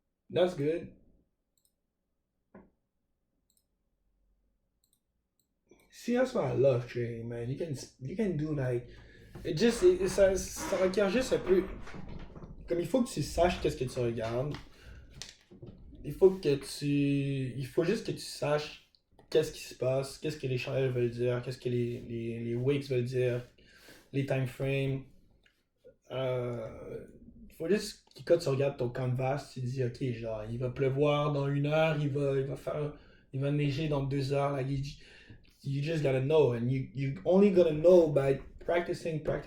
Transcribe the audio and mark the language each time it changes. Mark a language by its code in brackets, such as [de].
[en] That's good. See, that's what I love trading, man. You can do like [fr] ça requiert juste un peu. Comme il faut que tu saches qu'est-ce que tu regardes. Il faut juste que tu saches qu'est-ce qui se passe, qu'est-ce que les chandelles veulent dire, qu'est-ce que les wicks veulent dire, les time frames. Il faut juste que quand tu regardes ton canvas, tu te dis ok, genre il va pleuvoir dans 1 heure, il va neiger dans 2 heures. [en] Like you just gotta know, and you only gonna know by practicing.